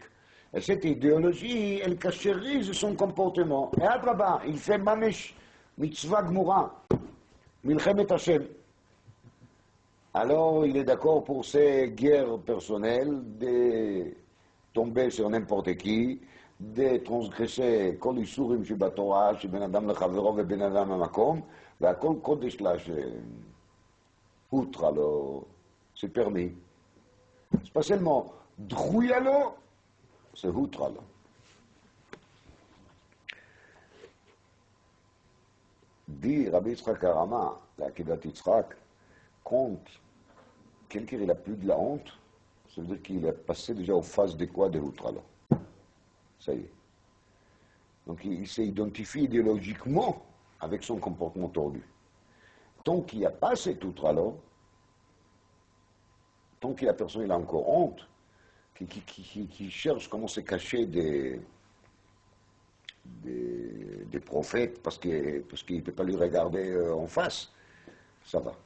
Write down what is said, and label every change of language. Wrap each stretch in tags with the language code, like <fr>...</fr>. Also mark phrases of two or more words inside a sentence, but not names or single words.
<fr>Et cette idéologie, elle cachérise son comportement. Et là-bas, il fait</fr> <he>ממש, מצוה גמורה, מלחמת השם.</he> <fr>Alors il est d'accord pour ses guerres personnelles, de tomber sur n'importe qui, de transgresser</fr> <he>כל איסורים שבתורה, בן אדם לחבירו</he> <fr>et</fr> <he>בן אדם למקום, והכל קודש לה שהותרה לו,</he> <fr>c'est permis. C'est pas seulement</fr> <he>דחויה לו,</he> <fr>c'est</fr> <he>הותרה לו.</he> <fr>dit Rabbi Yitzchak Arama, l'Akedat Yitzchak, quand quelqu'un il a plus de la honte, ça veut dire qu'il est passé déjà aux phases de quoi? De</fr> <he>הותרה לו.</he> <fr>Ça y est. Donc il s'est identifié idéologiquement avec son comportement tordu. Tant qu'il n'y a pas cet outre-là, tant que la personne il a encore honte, qui cherche comment se cacher des prophètes parce qu'il ne peut pas lui regarder en face, ça va.</fr>